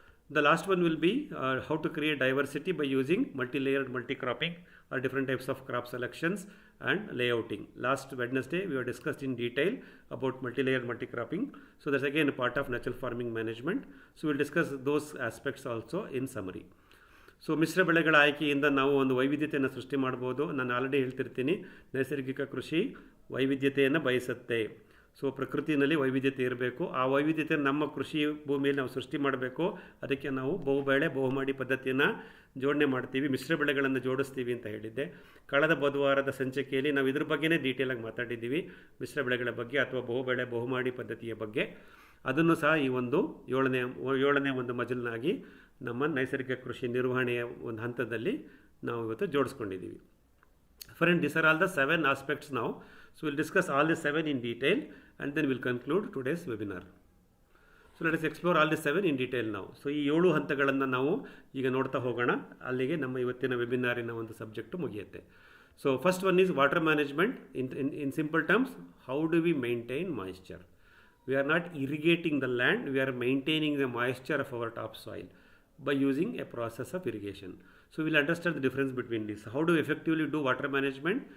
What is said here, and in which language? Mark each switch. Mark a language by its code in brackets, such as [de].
[en] The last one will be how to create diversity by using multi-layered multi-cropping or different types of crop selections and layouting. Last Wednesday we have discussed in detail about multi-layered multi-cropping. So that's again a part of natural farming management. So we'll discuss those aspects also in summary. [kn] So ಮಿಶ್ರ ಬೆಳೆಗಳ ಆಯ್ಕೆಯಿಂದ ನಾವು ಒಂದು ವೈವಿಧ್ಯತೆಯನ್ನು ಸೃಷ್ಟಿ ಮಾಡ್ಬೋದು. ನಾನು already ಹೇಳ್ತಿರ್ತೀನಿ, ನೈಸರ್ಗಿಕ ಕೃಷಿ ವೈವಿಧ್ಯತೆಯನ್ನು ಬಯಸುತ್ತೆ. ಸೊ ಪ್ರಕೃತಿಯಲ್ಲಿ ವೈವಿಧ್ಯತೆ ಇರಬೇಕು. ಆ ವೈವಿಧ್ಯತೆ ನಮ್ಮ ಕೃಷಿ ಭೂಮಿಯಲ್ಲಿ ನಾವು ಸೃಷ್ಟಿ ಮಾಡಬೇಕು. ಅದಕ್ಕೆ ನಾವು ಬಹುಮಾಡಿ ಪದ್ಧತಿಯನ್ನು ಜೋಡಣೆ ಮಾಡ್ತೀವಿ, ಮಿಶ್ರ ಬೆಳೆಗಳನ್ನು ಜೋಡಿಸ್ತೀವಿ ಅಂತ ಹೇಳಿದ್ದೆ. ಕಳೆದ ಬುಧವಾರದ ಸಂಚಿಕೆಯಲ್ಲಿ ನಾವು ಇದ್ರ ಬಗ್ಗೆನೇ ಡೀಟೇಲಾಗಿ ಮಾತಾಡಿದ್ದೀವಿ, ಮಿಶ್ರ ಬೆಳೆಗಳ ಬಗ್ಗೆ ಅಥವಾ ಬಹುಮಾಡಿ ಪದ್ಧತಿಯ ಬಗ್ಗೆ. ಅದನ್ನು ಸಹ ಈ ಒಂದು ಏಳನೇ ಒಂದು ಮಜಲ್ನಾಗಿ ನಮ್ಮ ನೈಸರ್ಗಿಕ ಕೃಷಿ ನಿರ್ವಹಣೆಯ ಒಂದು ಹಂತದಲ್ಲಿ ನಾವು ಇವತ್ತು ಜೋಡಿಸ್ಕೊಂಡಿದ್ದೀವಿ. [en] Friends, these are all the 7 aspects now. So we'll discuss all the 7 in detail and then we'll conclude today's webinar. So let us explore all the 7 in detail now. [kn] So ಈ 7 ಹಂತಗಳನ್ನು ನಾವು ಈಗ ನೋಡ್ತಾ ಹೋಗೋಣ. ಅಲ್ಲಿಗೆ ನಮ್ಮ ಇವತ್ತಿನ ವೆಬಿನಾರಿನ ಒಂದು ಸಬ್ಜೆಕ್ಟು ಮುಗಿಯುತ್ತೆ. [en] So first one is water management. In simple terms, how do we maintain moisture? We are not irrigating the land, we are maintaining the moisture of our topsoil by using a process of irrigation. So we'll understand the difference between this. How do we effectively do water management?